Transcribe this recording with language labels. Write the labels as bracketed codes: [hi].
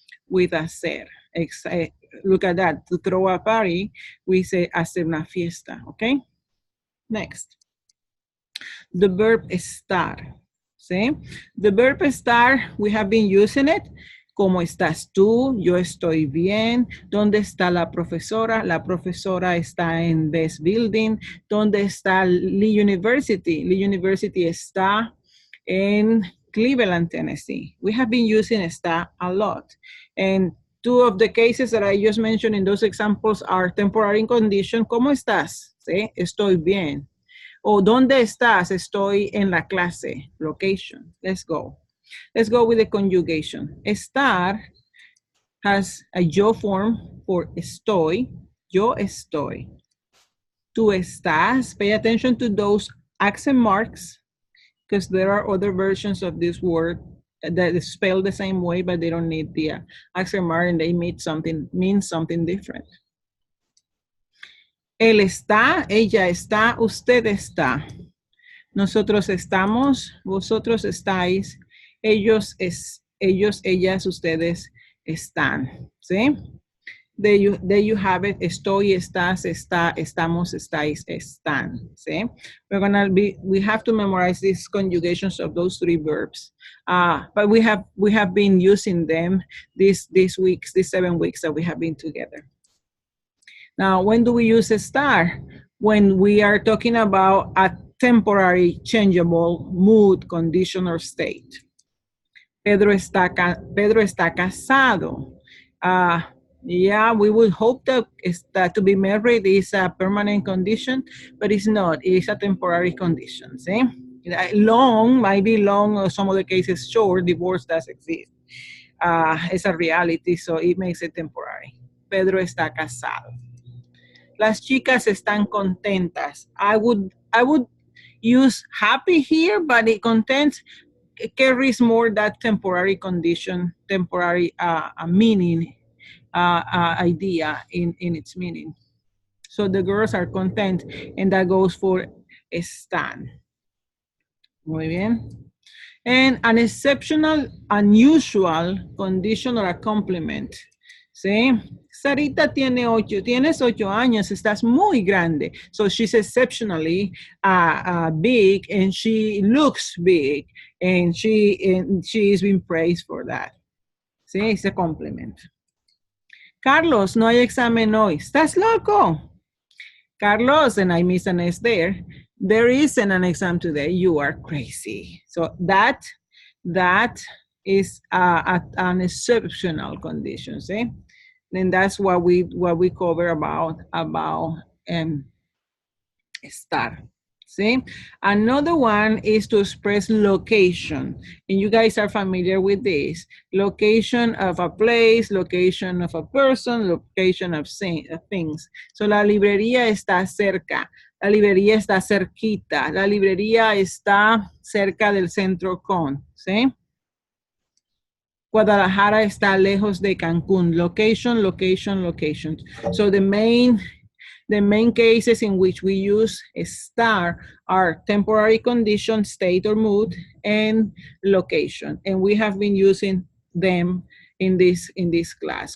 [en] with hacer. Look at that. To throw a party, we say [es] hacer una fiesta, [en] okay? Next. The verb estar. [es] ¿Sí? [en] The verb estar, we have been using it. [es] ¿Cómo estás tú? Yo estoy bien. ¿Dónde está la profesora? La profesora está en [en] this building. [es] ¿Dónde está Lee University? Lee University está en Cleveland, Tennessee. [en] We have been using está a lot. And two of the cases that I just mentioned in those examples are temporary condition. [es] ¿Cómo estás? ¿Sí? Estoy bien. O ¿dónde estás? Estoy en la clase. [en] Location. Let's go. Let's go with the conjugation. Estar has a yo form for estoy. [es] Yo estoy. Tú estás. [en] Pay attention to those accent marks because there are other versions of this word that is spelled the same way, but they don't need the accent mark and they mean something different. [es] Él está, ella está, usted está. Nosotros estamos, vosotros estáis, ellos, ellas, ustedes están. ¿Sí? [en] There you have it. [es] Estoy, estás, está, estamos, estáis, están. ¿Sí? [en] We have to memorize these conjugations of those three verbs. But we have been using them these 7 weeks that we have been together. Now, when do we use estar? When we are talking about a temporary changeable mood, condition, or state. [es] Pedro está casado. [en] Yeah, we would hope that to be married is a permanent condition, but it's not. It's a temporary condition. See? Long, might be long, or some other cases short, divorce does exist. It's a reality, so it makes it temporary. [es] Pedro está casado. Las chicas están contentas. [en] I would use happy here, but it carries more that temporary condition, temporary meaning, idea in its meaning. So the girls are content, and that goes for están. [es] Muy bien. [en] And an exceptional, unusual condition or a complement. [es] ¿Sí? Sarita tienes 8 años, estás muy grande. [en] So she's exceptionally big, and she looks big, and she is being praised for that. [es] ¿Sí? [en] It's a compliment. [es] Carlos, no hay examen hoy. ¿Estás loco? [en] Carlos, and I miss an S there. There isn't an exam today. You are crazy. So that is an exceptional condition. See? And that's what we cover about estar. See? Another one is to express location. And you guys are familiar with this. Location of a place, location of a person, location of things. [es] So la librería está cerca. La librería está cerquita. La librería está cerca del centro con. ¿Sí? Guadalajara está lejos de Cancún. [en] Location, location, location. So the main cases in which we use estar are temporary condition, state or mood, and location. And we have been using them in this class.